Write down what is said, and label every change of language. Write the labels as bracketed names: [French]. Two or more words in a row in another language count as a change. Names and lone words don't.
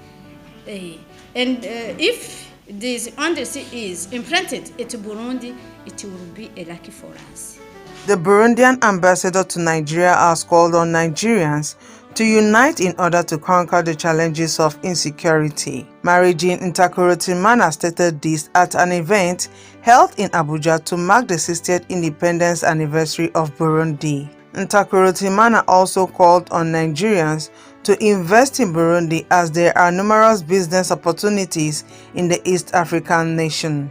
[English] And if this industry is implanted at Burundi, it will be a lucky for us. The Burundian ambassador to Nigeria has called on Nigerians to unite in order to conquer the challenges of insecurity. Marie-Jeanne Ntakirutimana stated this at an event held in Abuja to mark the 60th independence anniversary of Burundi. Ntakirutimana also called on Nigerians to invest in Burundi as there are numerous business opportunities in the East African nation.